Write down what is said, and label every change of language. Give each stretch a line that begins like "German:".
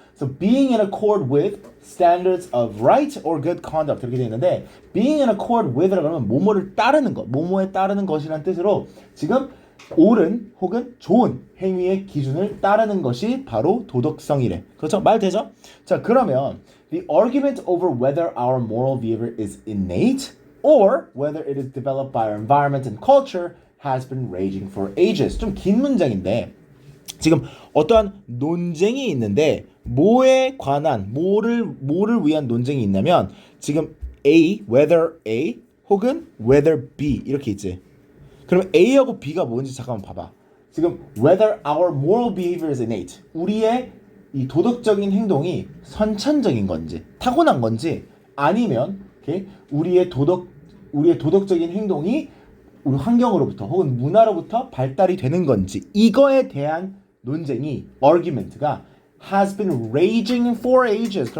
English: So being in accord with standards of right or good conduct
Korean: 이렇게 되어 있는데,
English: being in accord with
Korean: 라고 하면 뭐뭐를 따르는 것, 뭐뭐에 따르는 것이라는 뜻으로 지금 옳은 혹은 좋은 행위의 기준을 따르는 것이 바로 도덕성이래. 그렇죠? 말 되죠? 자, 그러면
English: the argument over whether our moral behavior is innate or whether it is developed by our environment and culture has been raging for ages.
Korean: 좀 긴 문장인데 지금 어떠한 논쟁이 있는데 뭐에 관한 뭐를 위한 논쟁이 있냐면 지금 whether A 혹은 whether B 이렇게 있지. 그럼 A하고 B가 뭔지 잠깐만 봐봐. 지금
English: whether our moral behavior is innate,
Korean: 우리의 이 도덕적인 행동이 선천적인 건지 타고난 건지, 아니면 우리의 도덕적인 행동이 우리 환경으로부터 혹은 문화로부터 발달이 되는 건지, 이거에 대한 논쟁이 argument가
English: has been raging for ages.